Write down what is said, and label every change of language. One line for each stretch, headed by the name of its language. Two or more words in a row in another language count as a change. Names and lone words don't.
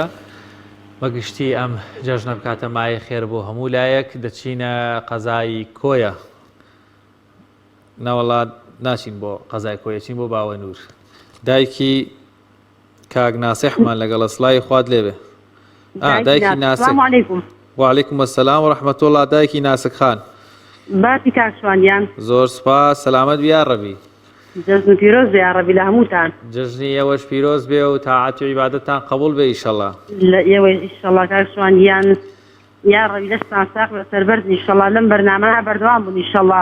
Central Kurdish: بەگشتی ئەم جەژنە بکاتە مایە خێر بۆ هەموو لایەک. دەچینە قەزای کۆیە نەوەڵات ناچین بۆ قەزای کۆیەچین بۆ باوەنور. دایکی کاک ناسیحمان لەگەڵە سڵاوی خوات لێبێ. دایکی ناسک.
Arabic: وعلیکم السلام و رحمة الله.
Central Kurdish: دایکی ناسک خان. باسی کاکشوانیان. زۆر سپاس سەلامەت بیا ڕەبی. جەژن پیرۆز بێ ڕەبی لە هەمووتان. جەژنی ئێوەش پیرۆز بێ و تاعات و عیبادەتتان قبول بێ ئیشەڵڵا. لە ئێوەش ئیشەڵڵا کاکشوانیان یا ڕەبی لەشتان ساق لەسەر بەرز ئیشەڵڵا لەم بەرنامە بەردەوام بوون ئیشەڵڵا.